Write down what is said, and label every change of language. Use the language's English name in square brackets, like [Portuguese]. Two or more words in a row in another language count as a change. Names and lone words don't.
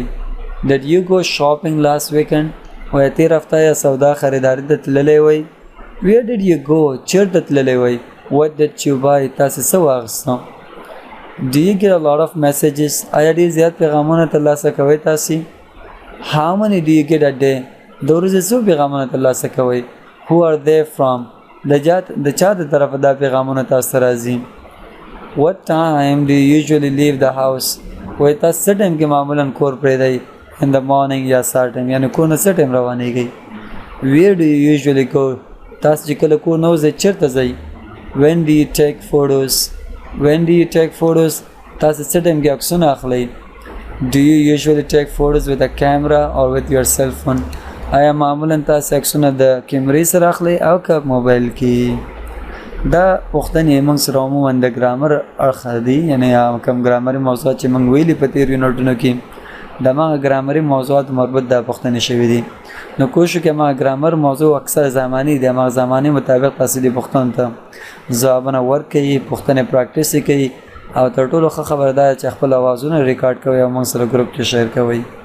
[English] Did you go shopping last weekend? [Pashto] وایي تېر هفته یا سودا خریداري ته تللی وئ. [English] Where did you go? [Pashto] چېرته تللی وئ. [English] What did you buy? [Pashto] تاسې څه واخیستو. [English] Do you get a lot of messages? [Pashto] آیا ډېر زیات پیغامونه ترلاسه کوئ تاسې. [English] How many do you get a day? [Pashto] د ورځې څو پیغامونه ترلاسه کوئ. [English] Who are they from? [Pashto] د چا د طرفه دا پیغامونه تاسو ته راځي. [English] What time do you usually leave the house? [Pashto] وای تاسو څه ټایم کې معمولا کور پرېږدئ [English] in the morning [Pashto] یا سهار ټایم یعنې کور نه څه ټایم روانېږئ [English] where do you usually go [Pashto] تاسو چې کله کور نه وځئ چېرته ځئ [English] when do you take photos [Pashto] تاسو څه ټایم کې عکسونه اخلئ [English] do you usually take photos with a camera or with your cell phone [Pashto] آیا معمولا تاسو عکسونه د کیمرې سره اخلئ او که موبایل کې دا پوښتنې موږ سره عموما د ګرامر اړخ دي یعنې کوم ګرامري موضوعات چې موږ ویلي په تېرو یونټونو کې د هماغه ګرامري موضوعات مربوط دا پوښتنې شوي دي نو کوشش وکړئ هماغه ګرامر موضوع اکثر زماني دی هماغه زماني مطابق تاسو دې پوښتنو ته ځوابونه ورکوي پوښتنې پراکټس یې کوي او تر ټولو ښه خبره دا چې خپل اوازونه ریکارډ کوئ او موږ سره ګروپ کې شیر کوئ